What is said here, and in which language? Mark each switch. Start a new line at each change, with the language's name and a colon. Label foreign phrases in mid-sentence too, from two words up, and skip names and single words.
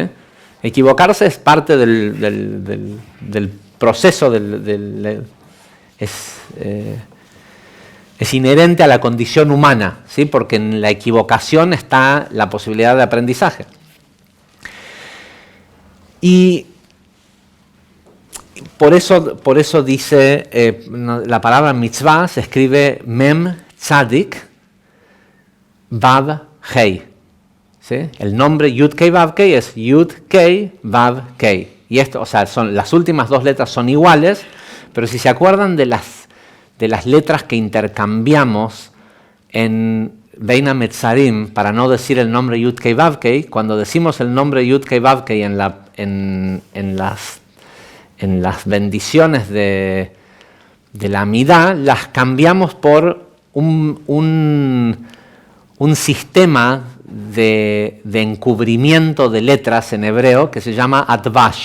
Spanish: Equivocarse es parte del proceso, es inherente a la condición humana, ¿sí? Porque en la equivocación está la posibilidad de aprendizaje. Y por eso dice, la palabra mitzvah se escribe
Hebrew: מם צדי וו הא.
Spanish: ¿Sí? El nombre
Hebrew: יוד קי וו קי
Spanish: es
Hebrew: יוד קי וו קי.
Spanish: Y esto, o sea, las últimas dos letras son iguales, pero si se acuerdan de las letras que intercambiamos en
Hebrew: בין המצרים,
Spanish: para no decir el nombre
Hebrew: יוד קי וו קי,
Spanish: cuando decimos el nombre
Hebrew: יוד קי וו קי
Spanish: en las bendiciones de la Amidá, las cambiamos por un sistema de encubrimiento de letras en hebreo que se llama Atvash.